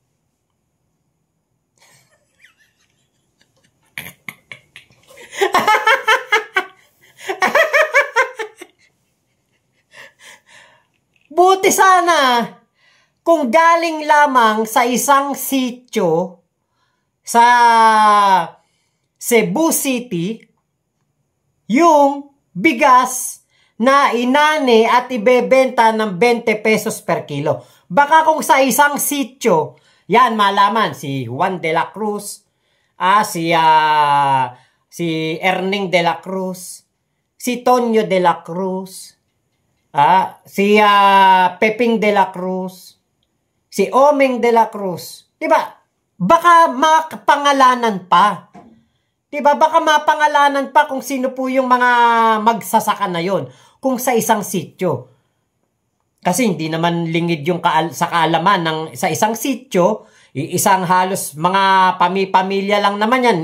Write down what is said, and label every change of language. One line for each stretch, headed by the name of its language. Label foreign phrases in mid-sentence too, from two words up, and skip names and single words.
Filipino: Buti sana kung galing lamang sa isang sitio sa Cebu City, yung bigas na inani at ibebenta ng 20 pesos
English: per kilo.
Filipino: Baka kung sa isang sitio, yan malaman si Juan de la Cruz, si Erning de la Cruz, si Tonyo de la Cruz, Si Peping de la Cruz, si Omeng de la Cruz. Diba? Baka mapangalanan pa. Diba? Baka mapangalanan pa kung sino po yung mga magsasaka na yon kung sa isang sityo. Kasi hindi naman lingid yung sa kaalaman ng sa isang sityo, isang halos mga pamilya lang naman yan.